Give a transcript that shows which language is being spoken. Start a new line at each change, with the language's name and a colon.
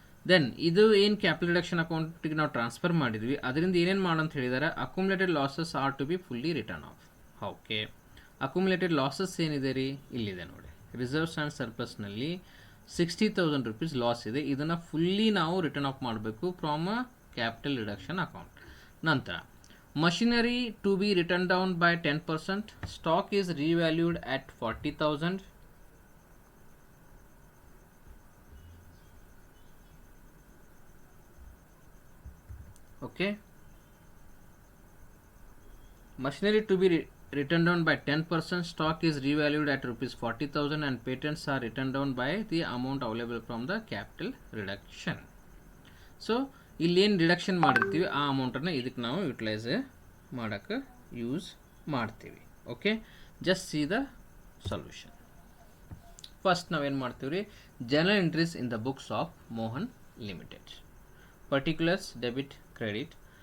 Kannada: Then ಇದು ಏನು capital reduction ಅಕೌಂಟಿಗೆ ನಾವು ಟ್ರಾನ್ಸ್ಫರ್ ಮಾಡಿದ್ವಿ, ಅದರಿಂದ ಏನೇನು ಮಾಡಂತ ಹೇಳಿದ್ದಾರೆ?
English: Accumulated losses are to be fully written off.
Kannada: Okay, accumulated losses ಏನಿದೆ ರೀ? ಇಲ್ಲಿದೆ ನೋಡಿ. ರಿಸರ್ವ್ಸ್ ಆ್ಯಂಡ್ ಸರ್ಪ್ಲಸ್ನಲ್ಲಿ ₹60,000 ಲಾಸ್ ಇದೆ. ಇದನ್ನು ಫುಲ್ಲಿ ನಾವು ರಿಟರ್ನ್ ಆಫ್ ಮಾಡಬೇಕು from a capital reduction account.
English: ನಂತರ machinery to be written down by 10%. Stock is revalued at 40,000. Okay, machinery to be written down by 10%. Stock is revalued at ₹40,000 and patents are written down by the amount available from the capital reduction.
Kannada: So ಇಲ್ಲೇನು reduction ಮಾಡಿರ್ತೀವಿ ಆ ಅಮೌಂಟನ್ನು ಇದಕ್ಕೆ ನಾವು utilise ಮಾಡೋಕ್ಕೆ use ಮಾಡ್ತೀವಿ. Okay,
English: Just see the solution.
Kannada: First ನಾವೇನು ಮಾಡ್ತೀವಿ ರೀ?
English: General entries in the books of Mohan limited, particulars, debit, credit.